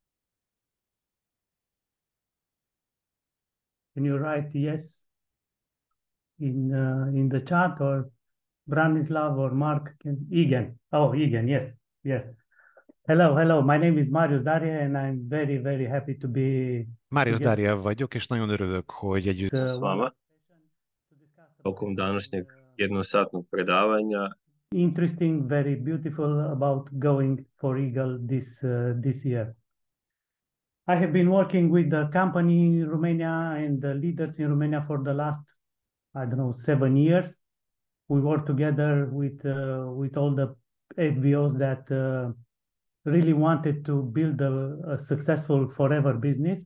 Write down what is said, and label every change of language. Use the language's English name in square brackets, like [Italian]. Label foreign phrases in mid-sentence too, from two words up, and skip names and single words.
[English] Can you write yes in the chat, or Branislav or Mark Egan? Oh, Egan, yes, yes. Hello, hello. My name is Marius Darie, and I'm very, very happy to be [Hungarian] Marius [English] together [Hungarian] Darie vagyok, és nagyon örülök, hogy együtt [Serbian] s vama tokom današnjeg jednosatnog predavanja. [English] Interesting, very beautiful about going for Eagle this year. I have been working with the company in Romania and the leaders in Romania for the last, I don't know, 7 years. We work together with all the FBOs that really wanted to build a successful forever business.